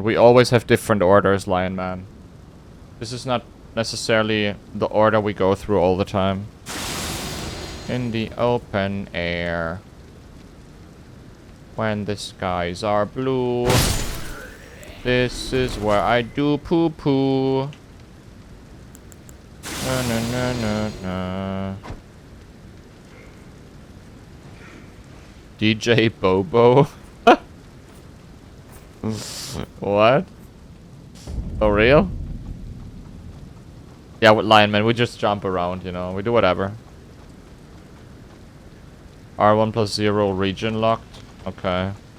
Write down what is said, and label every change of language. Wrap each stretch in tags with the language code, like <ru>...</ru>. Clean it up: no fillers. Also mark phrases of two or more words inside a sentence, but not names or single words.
<en>We always have different orders, Lion Man. This is not necessarily the order we go through all the time. In the open air. When the skies are blue. This is where I do poo-poo. Na na na na na. DJ Bobo? What? Oh, real? Yeah, with Lion Man, we just jump around, you know. We do whatever. R1 plus 0 region locked. Okay.</en>